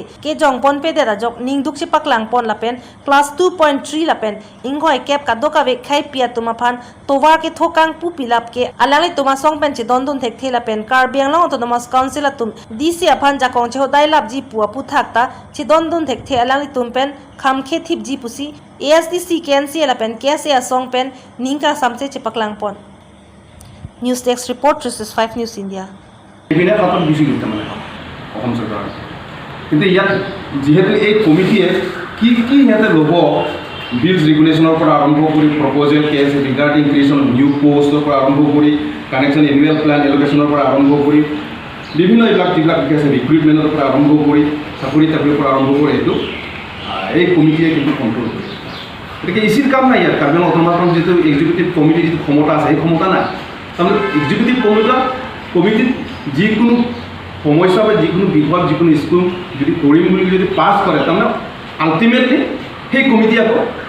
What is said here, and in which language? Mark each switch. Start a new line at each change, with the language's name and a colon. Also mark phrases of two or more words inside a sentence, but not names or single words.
Karbi: ke jong pon pe dera jok ningduk chi paklang pon lapen class 2.3 lapen ingoi kep ka do ka ve khai pia tuma phan towa ke thokang pu pilap ke alali tuma song pen chi don dun thek thela pen Karbi Anglong Autonomous Council atum DC aphan jakong che hodai lap ji pu apu thakta chi don dun thek the alali tum pen kham khe thip ji pusi ASDC KNC lapen KSA song pen ningka samche chi paklang pon
English: News Desk report
Karbi: 365 News India
Assamese: বিভিন্ন ক্ষেত্ৰত গুচি গৈছে মানে অসম চৰকাৰ কিন্তু ইয়াত যিহেতু এই কমিটিয়ে কি কি সিহঁতে ল'ব
English: bills regulation
Assamese: পৰা আৰম্ভ কৰি
English: proposal case regarding creation of new post
Assamese: পৰা আৰম্ভ কৰি
English: connection annual plan allocation
Assamese: পৰা আৰম্ভ কৰি বিভিন্ন এইবিলাক যিবিলাক আছে ৰিক্ৰুইটমেণ্টৰ পৰা আৰম্ভ কৰি চাকৰি তাকৰিৰ পৰা আৰম্ভ কৰি এইটো এই কমিটিয়ে কিন্তু কণ্ট্ৰল কৰে গতিকে ইচিৰ কাম নাই ইয়াত কাৰ্বি আংলং অটোনমাছ যিটো
English: executive committee
Assamese: যিটো ক্ষমতা আছে সেই ক্ষমতা নাই তাৰমানে
English: executive committee
Assamese: যিকোনো সমস্যা বা যিকোনো বিষয় যিকোনো স্কুল যদি কৰিম বুলি যদি পাছ কৰে তাৰমানে আল্টিমেটলি সেই কমিটি আকৌ